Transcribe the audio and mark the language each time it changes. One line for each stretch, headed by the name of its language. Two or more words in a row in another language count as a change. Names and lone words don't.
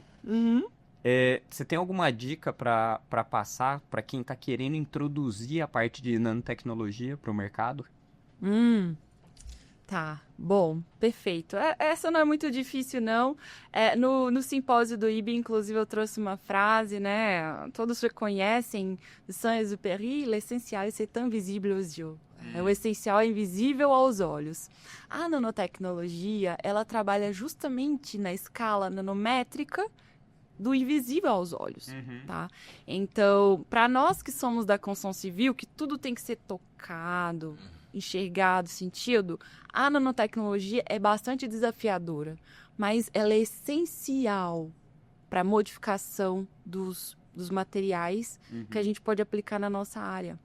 Portuguese: Você tem alguma dica para passar para quem está querendo introduzir a parte de nanotecnologia para o mercado? Tá, bom, perfeito. Essa não é muito difícil, não. No simpósio do IB, inclusive, eu trouxe uma frase, né? Todos reconhecem de
French: Saint-Exupéry, l'essencial c'est invisible aux yeux.
Portuguese: O essencial é invisível aos olhos. A nanotecnologia, ela trabalha justamente na escala nanométrica do invisível aos olhos, tá? Então, para nós que somos da construção civil, que tudo tem que ser tocado, enxergado, sentido, a nanotecnologia é bastante desafiadora, mas ela é essencial para a modificação dos materiais que a gente pode aplicar na nossa área.